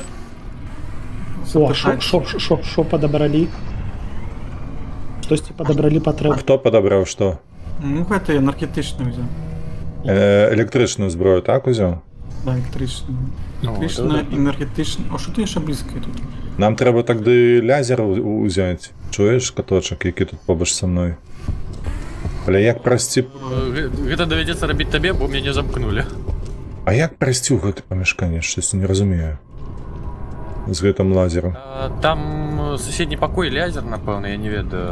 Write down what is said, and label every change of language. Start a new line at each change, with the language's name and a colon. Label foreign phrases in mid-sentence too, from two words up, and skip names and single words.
Belarusian: О, запытаць. шо падабралі? Штосьці падабралі патрэб. Хто падабраў што? Ну, гэта я энергетычную взял. Электрычную зброю так узяў? Да, электрычную. Ну, Электрычная, да. энергетычная.
Ukrainian: А що ти ще близько тут?
Belarusian: Нам трэба тагды лязер узяць. Чуеш, каточак, які тут побач са мной? Але як прайсці... Гэта давядзецца рабіць табе, бо мяне замкнулі. А як прайсці ў гэты памяшканне? Штось не разумею. З гэтым лазером. Там суседні пакой лязер, напэўна, я не ведаю.